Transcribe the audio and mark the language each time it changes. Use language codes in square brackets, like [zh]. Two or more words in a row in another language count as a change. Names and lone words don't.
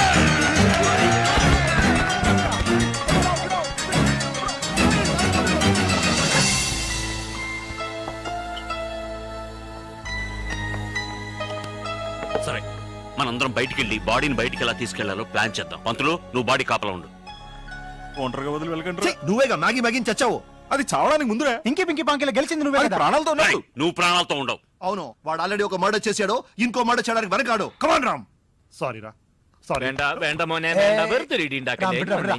[te] సరే మనందరం బయటికి వెళ్ళి బాడీని బయటికి ఎలా తీసుకెళ్లాలో ప్లాన్ చేద్దాం. పంతులు నువ్వు బాడీ కాపలా ఉండు. ఒంటరిగా వదిలి వెళ్ళకండి. నువ్వేగా మ్యాగీ మ్యాగీని చచ్చావు. అది చావడానికి ముందురే. ఇంకి పింకి పాంకిలో గెలిచింది నువ్వే అది కదా. ప్రాణాలతో ఉన్నాడు. ఏయ్, నువ్వు ప్రాణాలతో ఉండవు. అవును వాడు ఆల్రెడీ ఒక మర్డర్ చేశాడు. ఇంకో మర్డర్ చేయడానికి వెనకాడు. కమాన్ రామ్. సారీ రా. సారీ. [ml] വേണ്ട വേണ്ട മോനെ വേണ്ട വെറുതെ ഇടി ഉണ്ടാക്കല്ലേ. വിടാ, വിടാ,